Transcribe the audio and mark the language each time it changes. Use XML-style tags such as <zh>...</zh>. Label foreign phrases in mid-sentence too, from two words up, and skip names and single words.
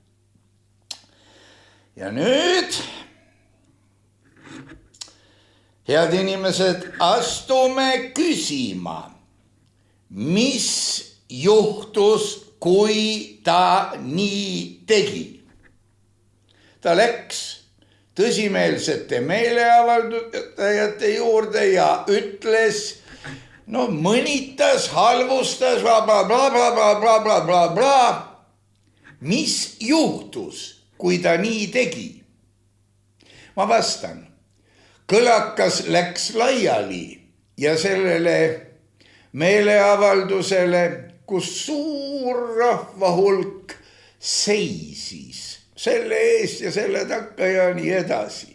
<et>Ja nüüd, head inimesed, astume küsima, mis juhtus, kui ta nii tegi. Ta läks tõsimeelsete meeleavaldajate juurde ja ütles, no mõnitas, halvustas, bla, bla, bla, bla, bla, bla, bla, bla, bla. Mis juhtus, kui ta nii tegi? Ma vastan, kõlakas läks laiali ja sellele meeleavaldusele, kus suur rahvahulk seisis selle eest ja selle takka ja nii edasi.</et>